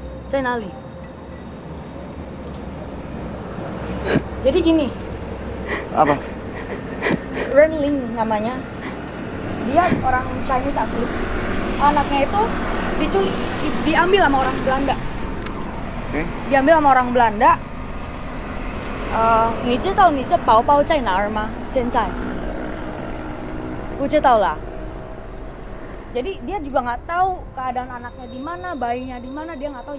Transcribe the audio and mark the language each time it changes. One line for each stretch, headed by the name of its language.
Chinese: 在哪里？
Indonesian: Jadi gini. Apa? Renling namanya. Dia orang Chinese asli. Anaknya itu diambil sama orang Belanda. Oke. Diambil sama orang Belanda.
Chinese: 你知道你这宝宝在哪儿吗？现在不知道啦。
Indonesian: Jadi dia juga nggak tahu keadaan anaknya di mana, bayinya di mana, dia nggak tahu.